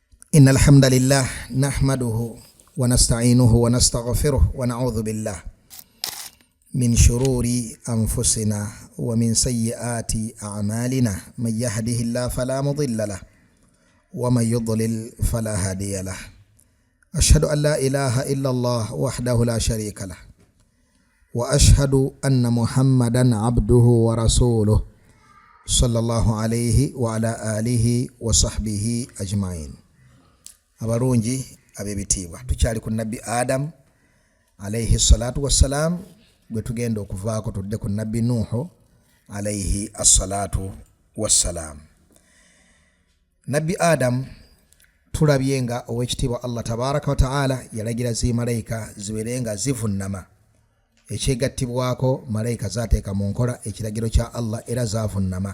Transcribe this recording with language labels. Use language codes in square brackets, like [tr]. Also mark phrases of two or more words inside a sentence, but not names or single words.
[ar] إن الحمد لله نحمده ونستعينه ونستغفره ونعوذ بالله من شرور أنفسنا ومن سيئات أعمالنا من يهده الله فلا مضل له ومن يضلل فلا هادي له أشهد أن لا إله إلا الله وحده لا شريك له وأشهد أن محمدا عبده ورسوله صلى الله عليه وعلى آله وصحبه أجمعين. [lg] Abarungi abebitiibwa tukyali ku nabbi Adam [ar] عليه الصلاة والسلام [lg] gwe tugenda okuvaako tudde ku nabbi Nuhu [ar] عليه الصلاة والسلام. [lg] Nabbi Adam tulabye nga owekitiibwa Allah [ar] تبارك وتعالى [lg] yalagira zi malayika ziberenga zivunnama ekyegattibwako malayika zateeka mu nkola ekiragiro kya Allah era zavunnama.